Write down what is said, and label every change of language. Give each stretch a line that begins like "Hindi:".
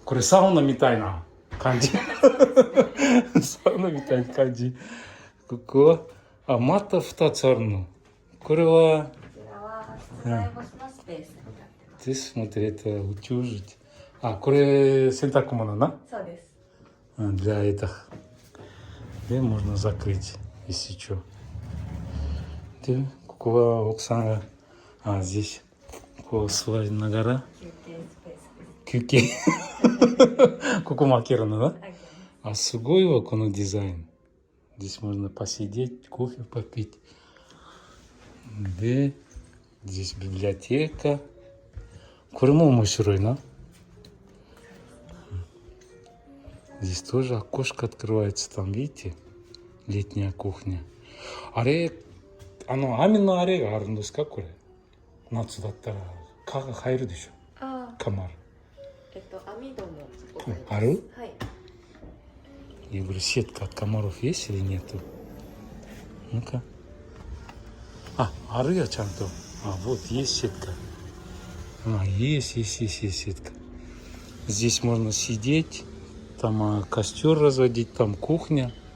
Japanese: これサウナみたいな感じ。サウナみたいな感じ。ここはまた2つあるの。これはこちらは室内干しのスペースになってます。
Russian: Здесь, смотри, это утюжить.
Japanese: これ洗濯物な。そうです。
Russian: Для этих. И можно закрыть, если что.
Japanese: で、ここは奥さんが здесь こう座りながら休憩。ここも開けるのな。すごいわ、このデザイン。
Russian: Здесь можно посидеть, кофе попить.
Japanese: で、 здесь библиотека. これも面白いな。
Russian: Здесь тоже окошко открывается, там, видите, летняя кухня.
Japanese: 網のあれがあるんですか、これ。夏だったら蚊が入るでしょ。カマル。網戸もそこにある？はい。
Russian: Я говорю, сетка от комаров есть или нету? Ну-ка. あるよ、ちゃんと。 вот есть сетка. Есть сетка. Здесь можно сидеть, там костер разводить, там кухня.